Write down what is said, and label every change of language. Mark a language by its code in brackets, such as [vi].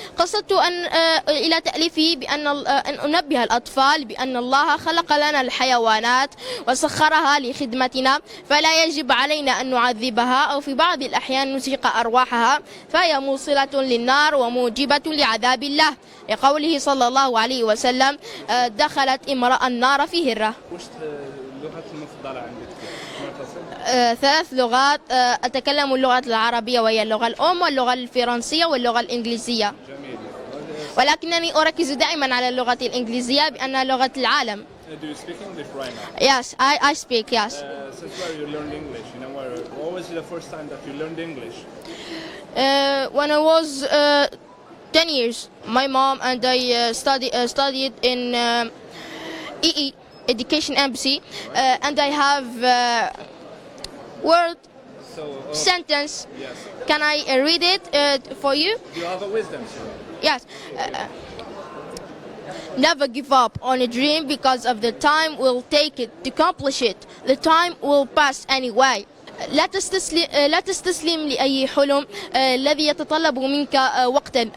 [ar] قصدت إلى تأليفه أن أنبه الأطفال بأن الله خلق لنا الحيوانات وسخرها لخدمتنا، فلا يجب علينا أن نعذبها أو في بعض الأحيان نزهق أرواحها، فهي موصلة للنار وموجبة لعذاب الله، لقوله صلى الله عليه وسلم: دخلت امرأة النار في هرة. وش اللغة المفضلة عندك؟ 3 لغات. أتكلم اللغة العربية وهي اللغة الأم، واللغة الفرنسية، واللغة الإنجليزية. جميل. ولكنني أركز دائما على اللغة الإنجليزية بأنها لغة العالم. [en] Do you speak English right now? Yes, I speak, yes. Since where you learned English? What was the first time that you learned English? When I was 10 years, my mom and I studied in EE, Education Embassy, and I have word sentence. Yes. Can I read it for you? Do you have a wisdom? Yes. Never give up on a dream, because of the time will take it to accomplish it. The time will pass anyway. [ar] لا تستسلم لأي حلم الذي يتطلب منك وقتا.